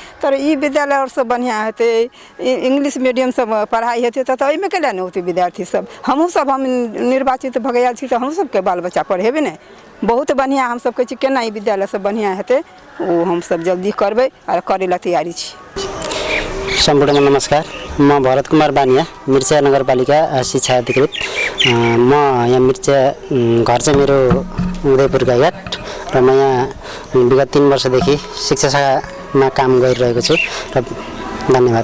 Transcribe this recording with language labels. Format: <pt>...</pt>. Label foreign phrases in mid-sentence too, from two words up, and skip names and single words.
<mai>तर ई विद्यालय और सब बढ़िया हेतै,</mai> <en>English medium</en> <mai>सब पढ़ाई हेतै त एहिमे केला नहीं होतै विद्यार्थी सब। हम निर्वाचित भ गेल छी त हम सबके बाल बच्चा पढ़ेबे नहीं, बहुत बढ़िया हम सब कहै छी केना ई विद्यालय सब बढ़िया हेतै, ओ हम सब जल्दी करबै और करे ला तैयारी छी।</mai> <ne>सम्पूर्ण नमस्कार, म भरत कुमार बानिया, मिर्सिया नगरपालिका शिक्षा अधिकृत। म यहाँ मिर्सिया घर चाहिँ मेरो उदयपुर गाईघाट र म यहाँ विगत 3 वर्षदेखि शिक्षा शाखामा काम गरिरहेको छु र धन्यवाद।</ne>